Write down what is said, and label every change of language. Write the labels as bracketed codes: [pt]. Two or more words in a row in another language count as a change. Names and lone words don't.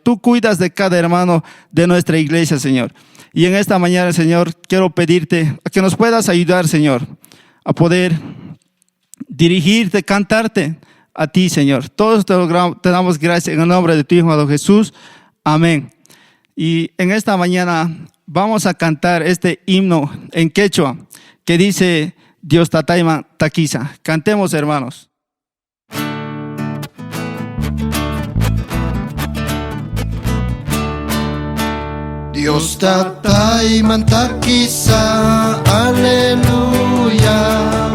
[es] Tú cuidas de cada hermano de nuestra iglesia, Señor. Y en esta mañana, Señor, quiero pedirte a que nos puedas ayudar, Señor, a poder dirigirte, cantarte a ti, Señor. Todos te damos gracias en el nombre de tu Hijo Jesús. Amén. Y en esta mañana vamos a cantar este himno en quechua que dice: [qu] Dios tataima taquiza. [es] Cantemos, hermanos. [qu] Dios tataima taquiza, aleluya.